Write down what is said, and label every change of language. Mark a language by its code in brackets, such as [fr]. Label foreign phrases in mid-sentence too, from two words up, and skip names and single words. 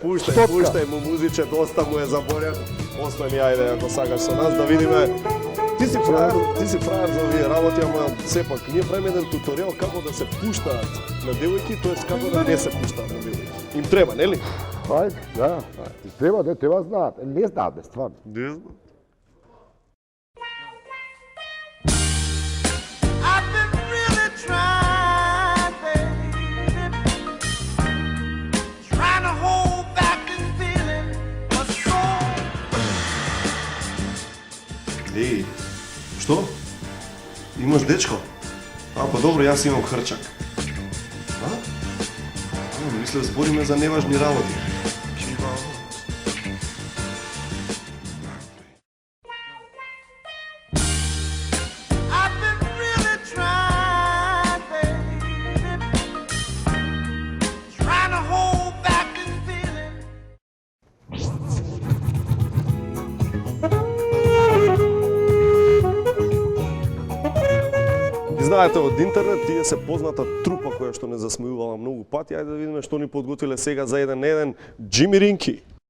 [mk] пуштай му музиче, доста му е заборен. Остани, ајде, ако сакаш со нас, да видиме. Ти си фраер за овие работи, ама сепак, ние правиме еден туторијал како да се пуштаат на девојки, тоест како да не се пуштаат на девојки. Им треба, нели? Ајде, да. Треба знаат. Не знаат, бе, стварно. Не знам. [en] I've been really trying, baby, trying to hold back this feeling for so. [mk] Еј, што? Имаш дечко? А, па добро, јас имам хрчак. А? Мислев, збориме за неважни работи. [en] I've been really trying, baby, trying to hold back this feeling. [mk] И знаете, од интернет тие се позната трупа која што не засмеувала многу пати. Ајде да видиме што ни подготвиле сега за еден Джими Ринки.